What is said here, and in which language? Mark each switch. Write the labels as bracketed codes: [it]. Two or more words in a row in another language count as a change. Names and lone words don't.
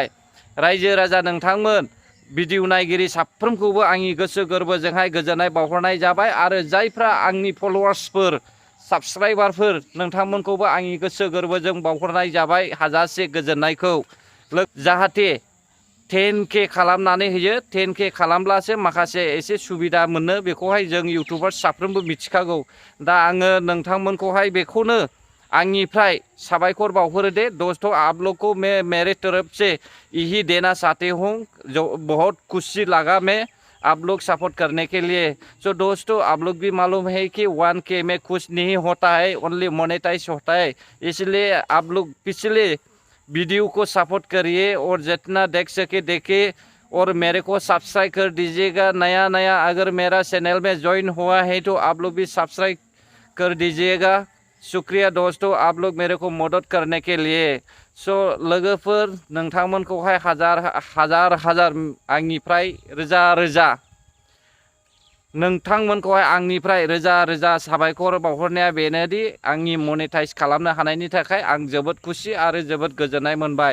[brx] रायजो राजा नोंथांमोन भिडिअ नायगिरि साफ्रोमखौबो आंनि गोसो गोरबोजोंहाय गोजोननाय बावहरनाय जाबाय आरो जायफ्रा आंनि फलोवार्सफोर साबस्क्राइबारफोर नोंथांमोनखौबो आंनि गोसो गोरबोजों बावहरनाय जाबाय हाजासे गोजोननायखौ। जाहाथे 10K खालामनानै होयो, 10K खालामब्लासो माखासे एसे सुबिदा मोनो, बेखौहाय जों इउटुबार साफ्रोमबो मिथिखागौ। दा आङो नोंथांमोनखौहाय बेखौनो आंनिफ्राय साबायखर बावहरो दे। [hi] दोस्तों आप लोग को मैं मेरे तरफ से यही देना चाहती हूँ, जो बहुत खुशी लगा मैं आप लोग सपोर्ट करने के लिए। सो दोस्तों आप लोग भी मालूम है कि 1K में खुश नहीं होता है, [en] only monetize [hi] होता है। इसलिए आप लोग पिछले वीडियो को सपोर्ट करिए और जितना देख सके देखिए और मेरे को सब्सक्राइब कर दीजिएगा। नया अगर मेरा चैनल में ज्वाइन हुआ है तो आप लोग भी सब्सक्राइब कर दीजिएगा। शुक्रिया दोस्तों आप लोग मेरे को मदद करने के लिए। [brx] सो लोगोफोर नोंथांमोनखौहाय हाजार आंनिफ्राय रोजा रोजा नोंथांमोनखौहाय आंनिफ्राय रोजा रोजा साबायखर बावहरनाया बेनोदि आंनि मनेटाइज खालामनो हानायनि थाखाय आं जोबोद खुसि आरो जोबोद गोजोननाय मोनबाय।